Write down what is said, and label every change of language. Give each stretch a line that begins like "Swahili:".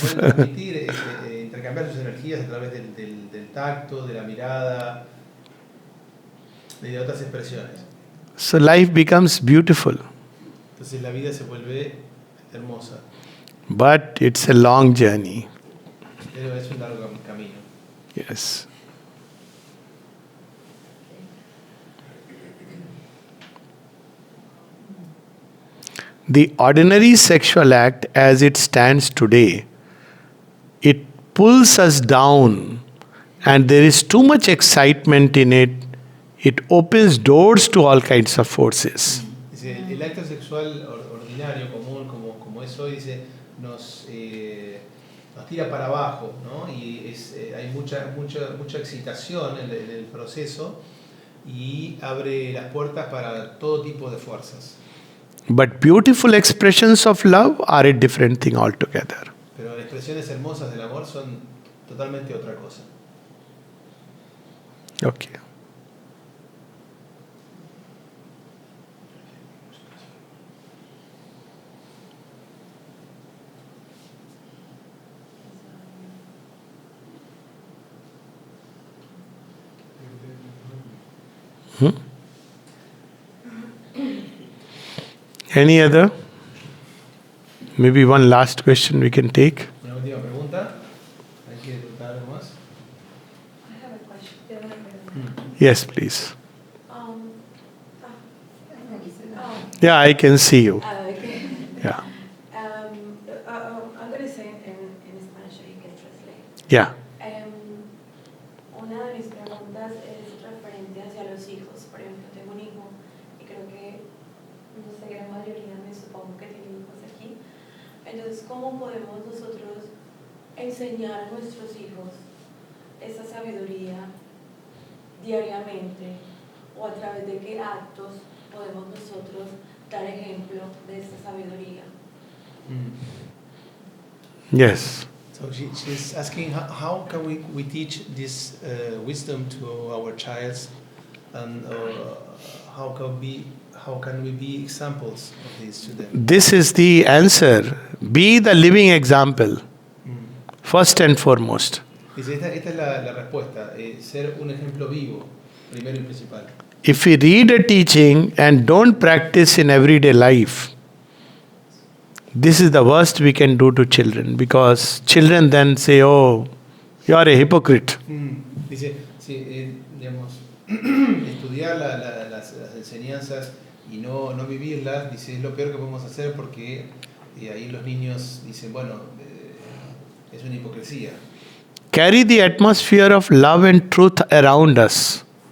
Spanish: Pueden transmitir, intercambiar sus energías a través del tacto, de la mirada, de otras expresiones.
English: So life becomes beautiful,
Spanish: Entonces la vida se vuelve hermosa,
English: but it's a long journey.
Spanish: pero es un largo camino.
English: Yes. The ordinary sexual act as it stands today, it pulls us down and there is too much excitement in it. It opens doors to all kinds of forces.
Spanish: Dice, el acto sexual ordinario, común, como es hoy, dice, nos tira para abajo, ¿no? Y hay mucha excitación en el proceso y abre las puertas para todo tipo de fuerzas.
English: But beautiful expressions of love are a different thing altogether.
Spanish: Pero las expresiones hermosas del amor son totalmente otra cosa.
English: Okay. Any other? Maybe one last question we can take. Una última pregunta. ¿Hay que preguntar algo más? I have a question. Yes, please. Um, Yeah, I can see you. okay. Yeah. I'm going to say in Spanish so you can translate. Yeah.
Spanish: Una de mis preguntas es referente hacia los hijos. Por ejemplo, tengo un hijo y creo que, no sé, la mayoría me supongo que tienen hijos aquí. Entonces, ¿cómo podemos nosotros enseñar a nuestros hijos esa sabiduría diariamente? ¿O a través de qué actos podemos nosotros dar ejemplo de esta sabiduría?
English: Yes. So she's asking how can we teach this wisdom to our child, and how can we be examples of this to them? This is the answer. Be the living example, first and foremost.
Spanish: Dice, esta es la respuesta, ser un ejemplo vivo, primero y principal.
English: If we read a teaching and don't practice in everyday life, this is the worst we can do to children, because children then say, oh, you are a hypocrite.
Spanish: Dice, sí, digamos, estudiar las enseñanzas y no vivirlas, dice, es lo peor que podemos hacer, porque ahí los niños dicen, bueno, es una hipocresía.
English: Carry the atmosphere of love and truth around us.